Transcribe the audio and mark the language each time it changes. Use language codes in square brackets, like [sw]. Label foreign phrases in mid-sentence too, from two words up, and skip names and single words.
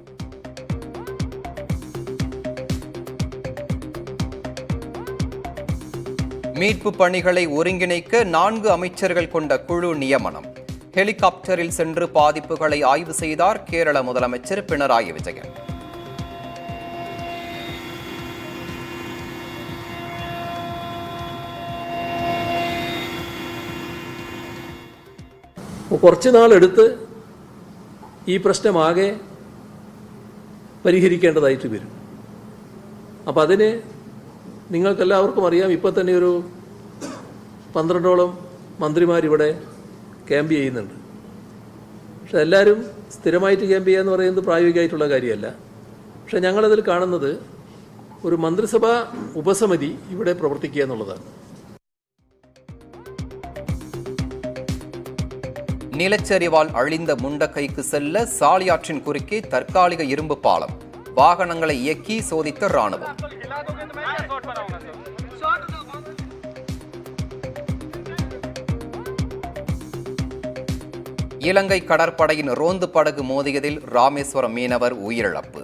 [ta] மீட்பு பணிகளை ஒருங்கிணைக்க 4 அமைச்சர்கள் கொண்ட குழு நியமனம். ஹெலிகாப்டரில் சென்று பாதிப்புகளை ஆய்வு செய்தார் கேரள முதலமைச்சர் பினராயி விஜயன். [ml] കുറച്ച് നാളെടുത്ത് ഈ പ്രശ്നമാകെ പരിഹരിക്കേണ്ടതായിട്ട് വരും. അപ്പോൾ അതിന് നിങ്ങൾക്കെല്ലാവർക്കും അറിയാം, ഇപ്പോൾ തന്നെ ഒരു 12ഓളം മന്ത്രിമാരിവിടെ ക്യാമ്പ് ചെയ്യുന്നുണ്ട്. പക്ഷെ എല്ലാവരും സ്ഥിരമായിട്ട് ക്യാമ്പ് ചെയ്യുക എന്ന് പറയുന്നത് പ്രായോഗികമായിട്ടുള്ള കാര്യമല്ല. പക്ഷെ ഞങ്ങളതിൽ കാണുന്നത് ഒരു മന്ത്രിസഭാ ഉപസമിതി ഇവിടെ പ്രവർത്തിക്കുക എന്നുള്ളതാണ്. [ta] நிலச்சரிவால் அழிந்த முண்டக்கைக்கு செல்ல சாலியாற்றின் குறுக்கே தற்காலிக இரும்பு பாலம். வாகனங்களை இயக்கி சோதித்த ராணுவம். இலங்கை கடற்படையின் ரோந்து படகு மோதியதில் ராமேஸ்வரம் மீனவர் உயிரிழப்பு.